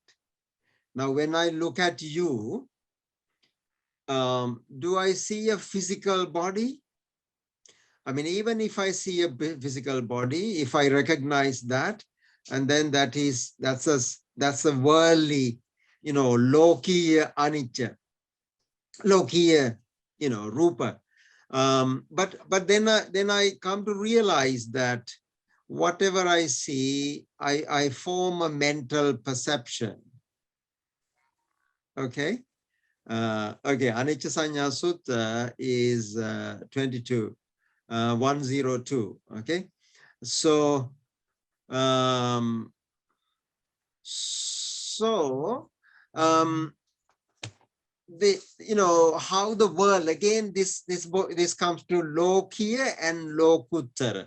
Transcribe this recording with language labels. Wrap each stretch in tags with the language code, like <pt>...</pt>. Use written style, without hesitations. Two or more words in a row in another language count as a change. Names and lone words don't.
<en>Now, when I look at you, do I see a physical body? I mean, even if I see a physical body, if I recognize that, and then that's a worldly,</en> <pi>lokiya anicca, lokiya, Rupa.</pi> <en>But then I come to realize that whatever I see, I form a mental perception. Okay. Okay. Anicca Sanya Sutta is 22, 102. Okay. So, how the world, again, this comes to Lokiya and Lokuttara.</en>